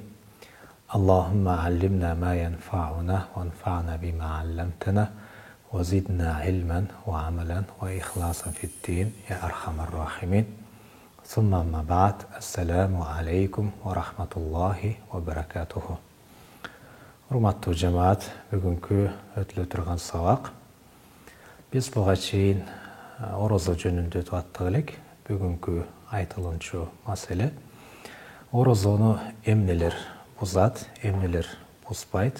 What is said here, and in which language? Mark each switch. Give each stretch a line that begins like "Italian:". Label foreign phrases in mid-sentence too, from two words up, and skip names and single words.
Arabic: اللهم علمنا ما ينفعنا و انفعنا بما علمتنا و زدنا علما و عملا و إخلاصا في الدين يا أرحم الراحمين. ثم أما بعد. السلام عليكم و رحمة الله و بركاته.
Kyrgyz: Урматтуу жамаат, бүгүнкү өтүлө турган сабак биз буга чейин орозо жөнүндө аттык элек. Бүгүнкү айтылуучу маселе орозону эмнелер бузат, эмнелер бузбайт.